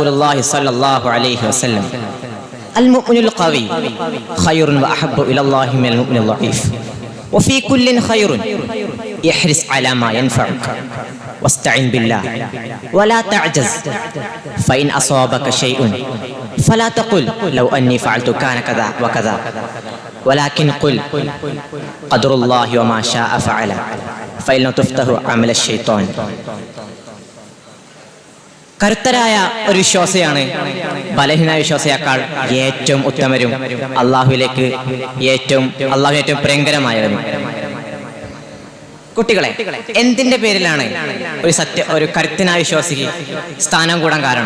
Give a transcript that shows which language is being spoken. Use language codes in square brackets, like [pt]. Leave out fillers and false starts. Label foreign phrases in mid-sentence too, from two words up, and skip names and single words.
[ar] الله صلى الله عليه وسلم المؤمن القوي خير وأحب إلى الله من المؤمن الضعيف وفي كل خير احرص على ما ينفعك واستعن بالله ولا تعجز فإن أصابك شيء فلا تقل لو أني فعلت كان كذا وكذا ولكن قل قدر الله وما شاء فعل فإن لم تفتح عمل الشيطان. [ml] കരുത്തരായ ഒരു വിശ്വാസിയാണ് ബലഹീനായ വിശ്വാസിയേക്കാൾ ഏറ്റവും ഉത്തമരും അള്ളാഹുവിലേക്ക് ഏറ്റവും പ്രിയങ്കരമായവരും. കുട്ടികളെ, എന്തിന്റെ പേരിലാണ് ഒരു കരുത്തനായ വിശ്വാസിക്ക് സ്ഥാനം കൂടാൻ കാരണം?